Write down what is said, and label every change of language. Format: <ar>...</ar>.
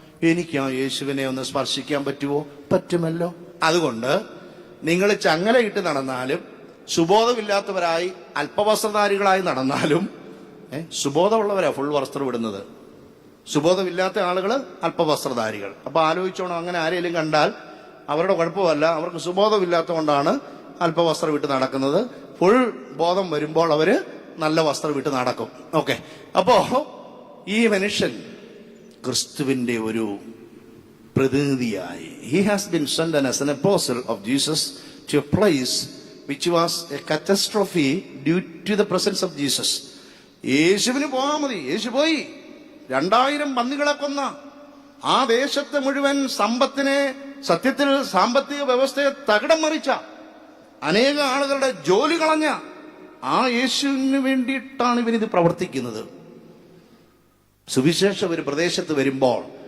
<ml>എനിക്ക് ആ യേശുവിനെ ഒന്ന് സ്പർശിക്കാൻ പറ്റുമോ? പറ്റുമല്ലോ. അതുകൊണ്ട് നിങ്ങൾ ചങ്ങലയിട്ട് നടന്നാലും, സുബോധമില്ലാത്തവരായി അല്പവസ്ത്രധാരികളായി നടന്നാലും, സുബോധമുള്ളവരാ ഫുൾ വസ്ത്രം ഇടുന്നത്, സുബോധമില്ലാത്ത ആളുകൾ അല്പവസ്ത്രധാരികൾ. അപ്പൊ ആലോചിച്ചോണം, അങ്ങനെ ആരെങ്കിലും കണ്ടാൽ അവരുടെ കുഴപ്പമല്ല, അവർക്ക് സുബോധമില്ലാത്ത കൊണ്ടാണ് അല്പവസ്ത്രം ഇട്ട് നടക്കുന്നത്. ഫുൾ ബോധം വരുമ്പോൾ അവര് നല്ല വസ്ത്രം ഇട്ട് നടക്കും. ഓക്കെ. അപ്പോ ഈ മനുഷ്യൻ ക്രിസ്തുവിന്റെ ഒരു പ്രതിനിധിയായി,</ml> <en>he has been sent as an apostle of Jesus to a place which was a catastrophe due to the presence of Jesus.</en> <ml>യേശുവിന് പോകാൻ മതി, യേശു പോയി. 2000 പന്നികളെ കൊന്ന, ആ ദേശത്തെ മുഴുവൻ സമ്പത്തിനെ, സത്യത്തിൽ സാമ്പത്തിക വ്യവസ്ഥയെ തകിടം മറിച്ച, അനേക ആളുകളുടെ ജോലി കളഞ്ഞ ആ യേശുവിന് വേണ്ടിയിട്ടാണ് ഇവനിത് പ്രവർത്തിക്കുന്നത്. സുവിശേഷം ഒരു പ്രദേശത്ത് വരുമ്പോൾ</ml>